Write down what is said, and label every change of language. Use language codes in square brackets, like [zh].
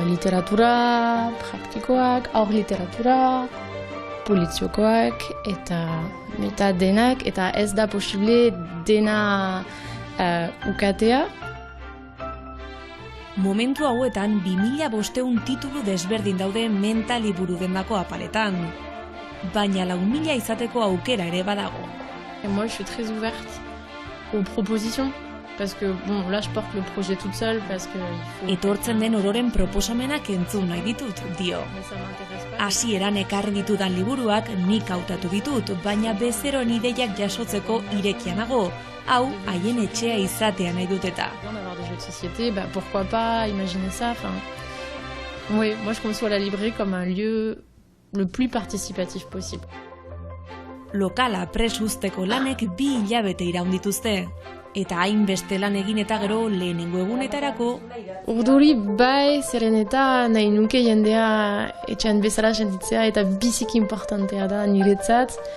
[eu] Literatura praktikoak, aur literatura, poliziokoak eta denak, eta ez da posible dena ukatea. Momentu hauetan 2500 titulu desberdin daude Menta liburu dendako apaletan. Baina 4000 izateko aukera ere badago. [fr] Moi, je suis très ouverte aux propositions. Parce que, bon, là, je porte le projet toute seule, parce que... [eu] Etortzen den ororen proposamenak entzun nahi ditut, dio. Hasieran ekarri ditudan liburuak nik hautatu ditut, baina bezeroen ideiak jasotzeko irekianago. Hau, haien etxea izatea nahi dut eta. [fr] D'avoir des jeux de société, bah, pourquoi pas imaginer ça, enfin... Oui, moi je conçois la librairie comme un lieu le plus participatif possible. [eu] Lokala prest uzteko lanek 2 hilabete iraun dituzte. Eta hainbeste lan egin eta gero lehenengo egunetarako. Urduri bai, zeren eta nahi nuke jendea etxean bezala sentitzea eta biziki importantea da niretzat.